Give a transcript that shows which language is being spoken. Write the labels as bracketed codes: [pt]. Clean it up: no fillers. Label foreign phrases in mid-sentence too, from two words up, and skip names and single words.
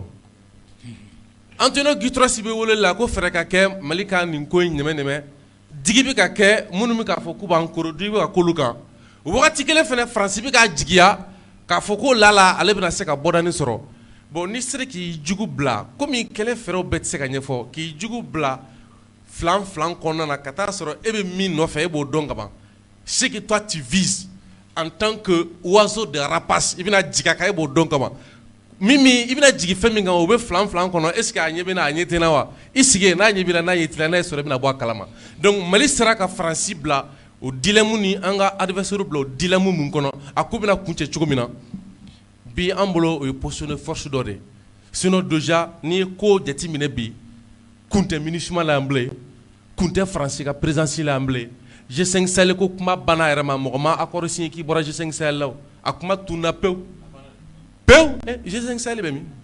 [bm] Antonio Guterres bɛ wele la ko fɛrɛ ka kɛ Mali ka nin ko in nɛmɛ digi bɛ ka kɛ minnu bɛ k'a fɔ k'u b'an koro digi bɛ ka k'olu kan o wagati kelen fana Faransi bɛ k'a jigiya k'a fɔ ko lala ale bɛna se ka bɔdani sɔrɔ bon n'i sera k'i jugu bila komi kɛlɛ fɛɛrɛw bɛɛ tɛ se ka ɲɛfɔ k'i jugu bila filan filan kɔnɔna na ka taa sɔrɔ e bɛ min nɔfɛ e b'o dɔn ka ban [fr] ce que toi tu vises en tant que oiseau de rapace [bm] i bɛna jigin a kan e b'o dɔn ka ban Mimi i bɛna jigin fɛn min kan o bɛ filan filan kɔnɔ [fr] est ce que [bm] a ɲɛ bɛ na a ɲɛ tɛ na wa i sigi n'a ɲɛ b'i la n'a ɲɛ t'i la n'a ye sɔrɔ i bɛna bɔ a kalama donc Mali sera ka Faransi bila o dilemme ni an ka adversaire bila o dilemme mun kɔnɔ a ko bɛna kun cɛ cogo min na bi an bolo o ye [fr] positionné force [bm] dɔ de [fr] sinon déjà [bm] ni ye ko jateminɛ bi kun tɛ MINUSMA la yan bilen kun tɛ Faransi ka présidence la yan bilen G5 Sahel ko kuma banna yɛrɛ ma mɔgɔ ma [fr] accord signé [bm] k'i bɔra G5 Sahel la a kuma tunna pewu pewu G5 Sahel bɛ min